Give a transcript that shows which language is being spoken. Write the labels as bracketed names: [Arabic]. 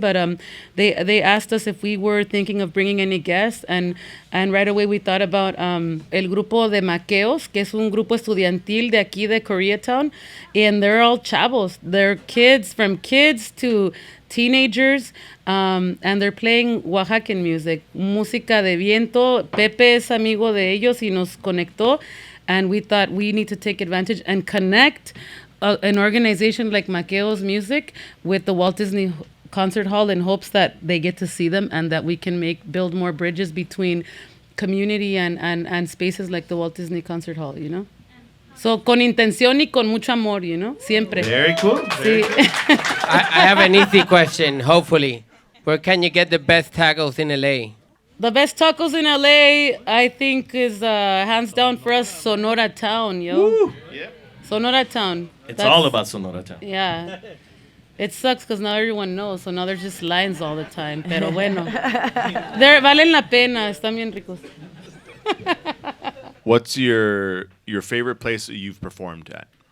[English] But they asked us if we were thinking of bringing any guests, and right away we thought about [Spanish] el grupo de Maqueos, que es un grupo estudiantil de aquí de Koreatown, [English] and they're all chavos. They're kids, from kids to teenagers, and they're playing Oaxacan music, [Spanish] música de viento. Pepe es amigo de ellos y nos conectó. [English] And we thought we need to take advantage and connect an organization like Maqueo's Music with the Walt Disney Concert Hall in hopes that they get to see them and that we can build more bridges between community and spaces like the Walt Disney Concert Hall, you know? [Spanish] So, con intención y con mucho amor, [English] you know? [Spanish] Siempre. [English] Very cool. [Spanish] Sí. [English] I have an easy question, hopefully. Where can you get the best tacos in LA? The best tacos in LA, I think, is hands down for us Sonora Town, yo. Woo. Yep. Sonora Town. It's all about Sonora Town. Yeah. It sucks because now everyone knows, so now there's just lines all the time. [Spanish] Pero bueno. Valen la pena, están bien ricos. [English] What's your favorite place that you've performed at?